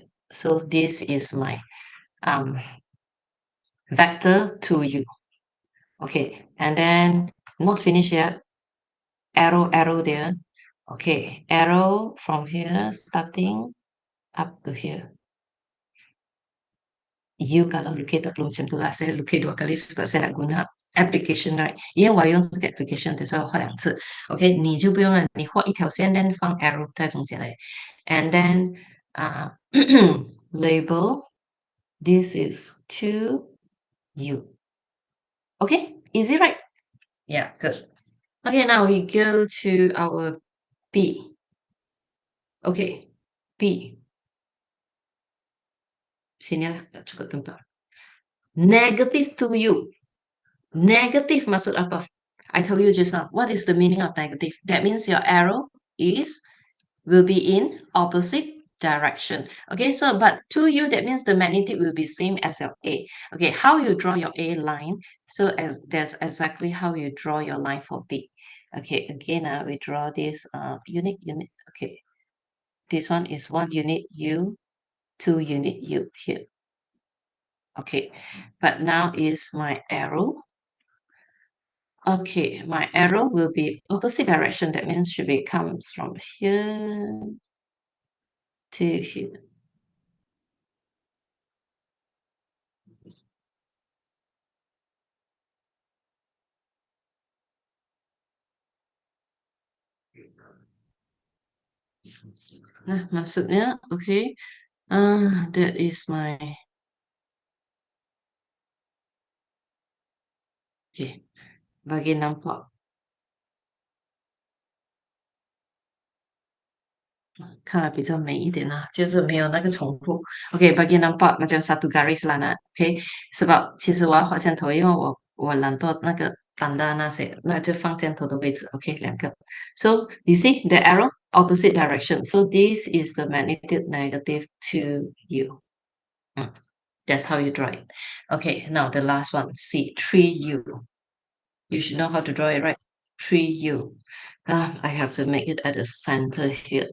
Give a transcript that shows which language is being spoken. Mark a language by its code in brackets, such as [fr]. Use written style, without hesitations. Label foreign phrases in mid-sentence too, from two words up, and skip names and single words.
[en] So this is my vector 2u. Okay, and then not finished yet. Arrow there. Okay, arrow from here, starting up to here. [ms] You kalau lukis tak perlu macam tu lah. Saya lukis 2 kali sebab saya nak guna application, right? [zh] 因为我用这个 application 的时候画2次。OK，你就不用了，你画一条线 then 放 arrow 在中间嘞。 [en] And then label, this is 2u. Okay, easy, right? Yeah, good. Okay, now we go to our B. Okay, B. [ms] Sini lah, tak cukup tempat. [en] Negative 2u. Negative [ms] maksud apa? [en] I told you just now, what is the meaning of negative? That means your arrow will be in opposite direction. Okay, so but to you, that means the magnitude will be same as your A. Okay, how you draw your A line? So as that's exactly how you draw your line for B. Okay, again, we draw this unit. Okay, this one is 1 unit U, 2 unit U here. Okay, but now is my arrow. Okay, my arrow will be opposite direction. That means should be comes from here to here. [ms] Nah, maksudnya, [en] okay, that is my, [ms] okay, bagi nampak. [zh] 看了比较美一点啦，就是没有那个重复。OK， [ms] bagi nampak macam satu garis lah nak. [zh] OK， sebab其实我要画箭头，因为我懒惰那个 tanda 那些，那就放箭头的位置。OK， [en] 2个。So you see the arrow opposite direction. So this is the magnitude negative 2u. That's how you draw it. Okay, now the last one, C, 3u. You should know how to draw it, right? 3u. I have to make it at the center here.